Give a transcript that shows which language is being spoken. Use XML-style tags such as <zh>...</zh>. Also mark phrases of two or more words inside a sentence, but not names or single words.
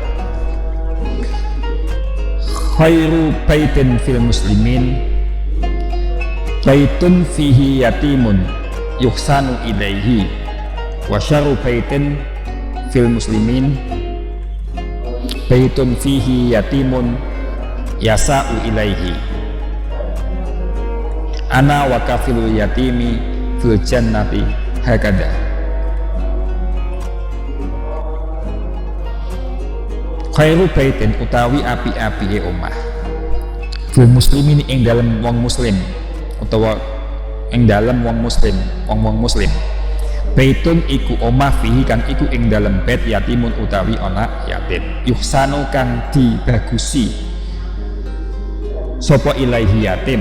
<ar>خير بيت في المسلمين بيت فيه يتيم يحسن إليه وشر بيت في المسلمين بيت فيه يتيم يساء إليه. أنا وكافل اليتيم في الجنة هكذا. خير بيت</ar> <jv>utawi api-api omah</jv> <ar>في المسلمين</ar> <jv>ing dalem wong muslim, utawa ing dalem wong muslim, wong muslim. Baitun iku omah fihi kang iku ing dalem bait yatimun utawi anak yatim, yuhsanu kang dibagusi sapa ilaihi yatim.</jv>